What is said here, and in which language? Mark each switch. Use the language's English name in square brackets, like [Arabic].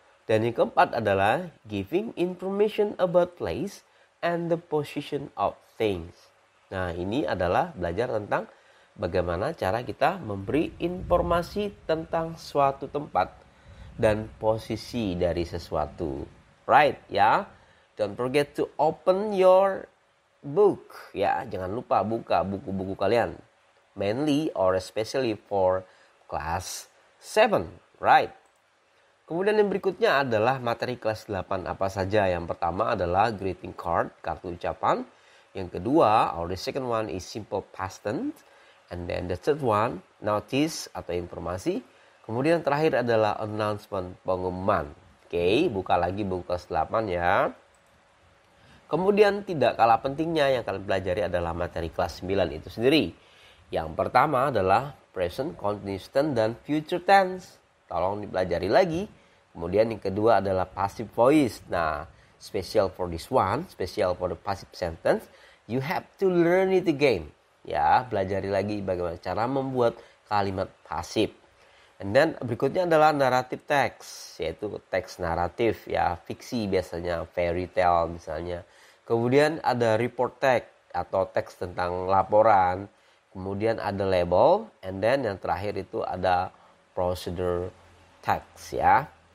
[Indonesian] Dan yang keempat adalah [English] giving information about place and the position of things. [Indonesian] Nah, ini adalah belajar tentang bagaimana cara kita memberi informasi tentang suatu tempat dan posisi dari sesuatu. [English] Right, ya. Don't forget to open your book, ya. [Indonesian] Jangan lupa buka buku-buku kalian. [English] Mainly or especially for class 7, right? [Indonesian] Kemudian yang berikutnya adalah materi kelas 8 apa saja. Yang pertama adalah greeting card, kartu ucapan. Yang kedua, [English] or the second one is simple past tense. And then the third one, notice atau informasi. [Indonesian] Kemudian terakhir adalah announcement, pengumuman. Oke, buka lagi buku kelas 8 ya. Kemudian tidak kalah pentingnya yang kalian pelajari adalah materi kelas 9 itu sendiri. Yang pertama adalah present, continuous tense, dan future tense. Tolong dipelajari lagi. Kemudian yang kedua adalah passive voice. [English] Nah, special for this one, special for the passive sentence, you have to learn it again. [Indonesian] Ya, pelajari lagi bagaimana cara membuat kalimat pasif. And then berikutnya adalah narrative text, yaitu teks naratif ya, fiksi biasanya, fairy tale misalnya. Kemudian ada report text atau teks tentang laporan. Kemudian ada label, and then yang terakhir itu ada procedure text ya.